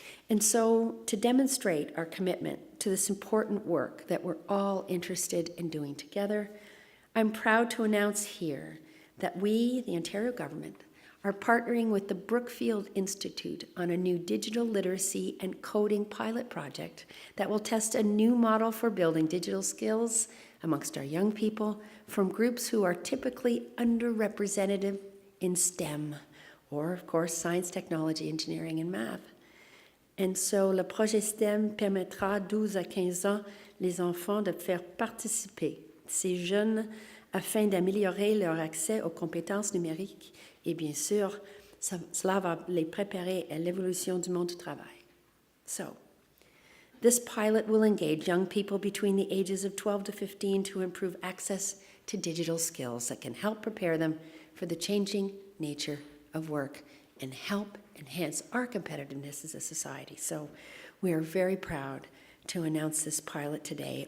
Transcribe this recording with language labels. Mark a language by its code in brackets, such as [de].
[en] And so to demonstrate our commitment to this important work that we're all interested in doing together, I'm proud to announce here that we, the Ontario government, are partnering with the Brookfield Institute on a new digital literacy and coding pilot project that will test a new model for building digital skills amongst our young people from groups who are typically underrepresented in STEM, or of course, science, technology, engineering, and math. And so, [fr] le projet STEM permettra 12 à 15 ans les enfants de faire participer ces jeunes afin d'améliorer leur accès aux compétences numériques. Et bien sûr, cela va les préparer à l'évolution du monde du travail. [en] So, this pilot will engage young people between the ages of 12 to 15 to improve access to digital skills that can help prepare them for the changing nature of work and help enhance our competitiveness as a society. So we are very proud to announce this pilot today.